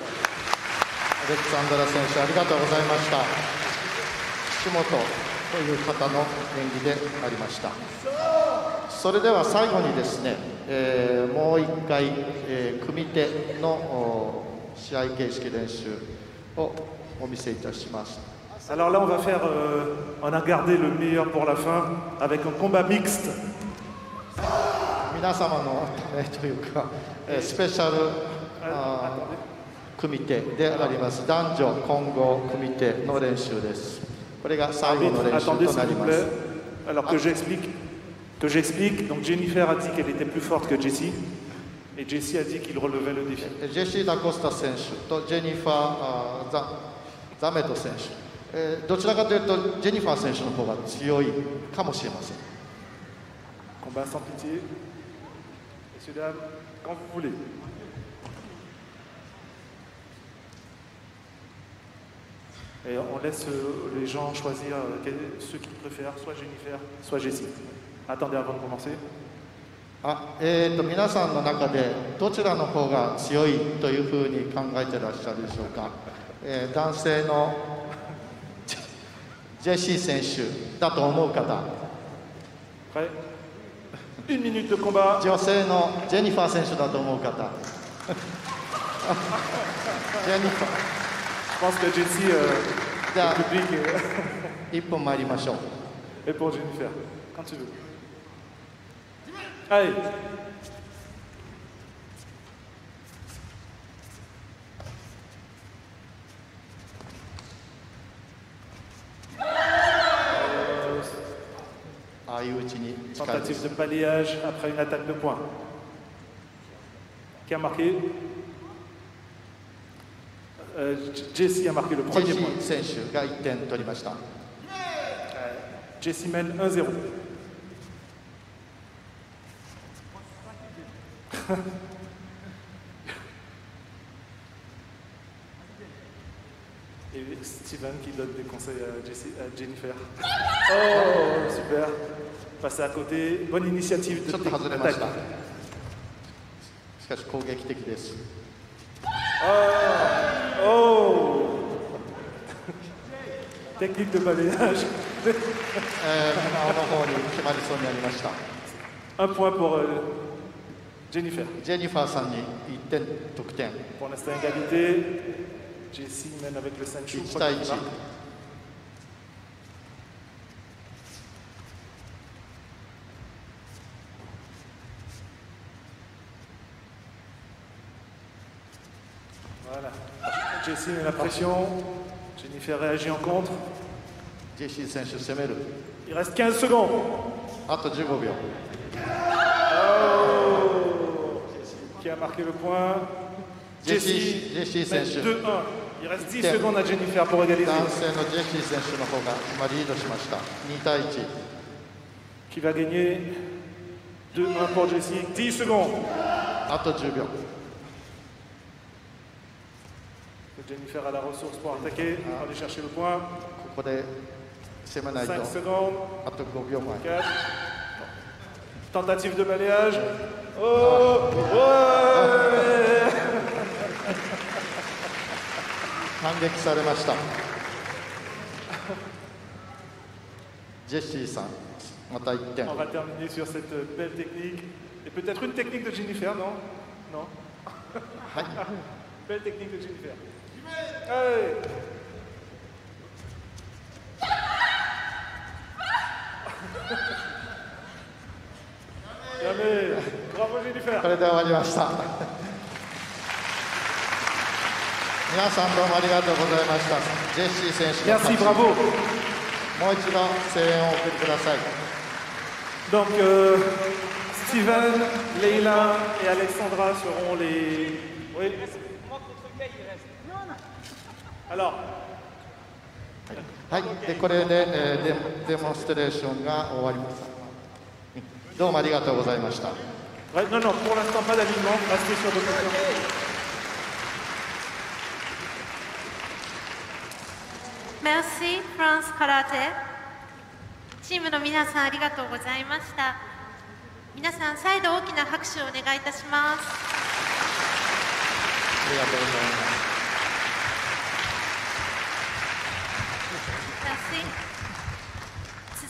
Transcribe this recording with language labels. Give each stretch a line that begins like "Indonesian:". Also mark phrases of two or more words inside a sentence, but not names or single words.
Japanese: アレクサンドラ選手、ありがとうございました。岸本という方の演技でありました。それでは最後にですね、もう一回、組手の試合形式練習をお見せいたします。
French: Alors là, on va faire, on a gardé le meilleur pour la fin avec un combat mixte.
Japanese: 皆様のためというか、スペシャル組手であります男女混合組手の練習です。これが最後の練習となります。
French: Alors que j'explique. Donc Jennifer a dit qu'elle était plus forte que Jessie et Jessie a dit qu'il relevait le défi.
Japanese: ジェシー・ダ・コスタ選手とジェニファー・ザメト選手、どちらかというとジェニファー選手の方が強いかもしれません。
French: Combat sans pitié. Messieurs, dames, quand vous voulez. Et on laisse les gens choisir ceux qu'ils préfèrent, soit Jennifer, soit Jessie. Attendez avant de commencer.
Japanese: 皆さんの中でどちらの方が強いというふうに考えていらっしゃるでしょうか。男性のジェシー選手だと思う方、
French: Prêt? 1 minute de combat.
Japanese: 女性のジェニファー選手だと思う方ジェニファ
French: Je pense que Jessie, Da. le public
Japanese: ー1分参りましょう。
French: est pour Jennifer. Quand tu veux. Allez. Euh,
Japanese: ああいううちに近いで
French: Tentative
Japanese: す。
French: de balayage après une attaque de poing. Qui a marqué? Jessie a marqué le
Japanese: ジェ
French: premier
Japanese: シ
French: point.
Japanese: ー選手が1点取りました。
French: Jessie mène 1-0. Et Steven qui donne des conseils à Jennifer. Oh, super. Passer à côté. Bonne initiative
Japanese: ちょっと外れま
French: d'attaque.
Japanese: した。しかし攻撃的です。
French: Oh Technique de balayage.
Japanese: 青の方に決まりそうになりました。
French: Un point pour Jennifer.
Japanese: ジェニファーさんに1点得点。
French: Pour l'instant, égalité. Jessie mène avec le Sancho.
Japanese: 1対1。
French: Voilà. Jessie met la pression. Jennifer réagit en contre.
Japanese: ジェシー選手攻める。
French: Il reste 15 secondes.
Japanese: あと15秒。
French: Oh Qui a marqué le point? Jessie Jessie mène Senchu. 2-1. Il reste 10 secondes à Jennifer pour égaliser.
Japanese: 男性のジェシー選手の方が今リードしました。2対1。
French: Qui va gagner? 2-1 pour Jessie. 10 secondes.
Japanese: あと10秒。
French: Jennifer a la ressource pour attaquer, aller chercher le point.
Japanese: ここで攻めないと。
French: 5 secondes.
Japanese: あと5秒前。
French: 4. Tentative de balayage. Oh ouais
Japanese: 反撃されました。ジェシーさん、また1点。
French: On va terminer sur cette belle technique. Et peut-être une technique de Jennifer, non? Non? Belle technique de Jennifer. Allez. Jamais. Bravo Jennifer.
Japanese: これで終わりました。皆さんどうもありがとうございました。ジェシー選手の勝
French: Merci,
Japanese: ち。
French: bravo.
Japanese: もう一度声援をお送りください。
French: Donc, Steven, Leila et Alexandra seront les... Oui. Alors,
Japanese: はい、でこれで、デモンストレーションが終わります。どうもありがとうございました。
French: ouais, non, non, pour l'instant, pas d'alignement. Restez sur votre position. Merci, France Karate。
Japanese: チームの皆さんありがとうございました。皆さん、再度大きな拍手をお願いいたします。ありがとうございます。
French: Merci。